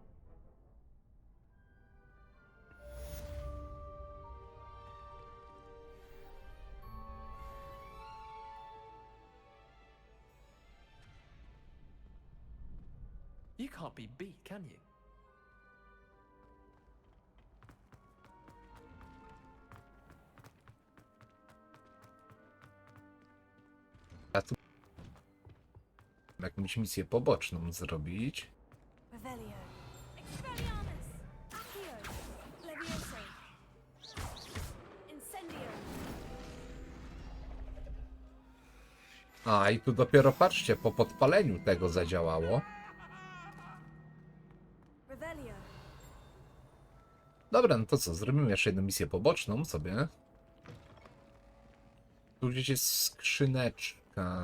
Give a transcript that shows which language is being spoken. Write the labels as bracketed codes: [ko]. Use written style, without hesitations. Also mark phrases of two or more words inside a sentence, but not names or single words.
[en] You can't be beat, can you? [pl] Ja tu jakąś misję poboczną zrobić. Revelio. Expelliarmus. Accio. Levioso. Incendio. A, i tu dopiero patrzcie, po podpaleniu tego zadziałało. Revelio. Dobra, no to co, zrobimy jeszcze jedną misję poboczną sobie. Tu gdzieś jest skrzyneczka.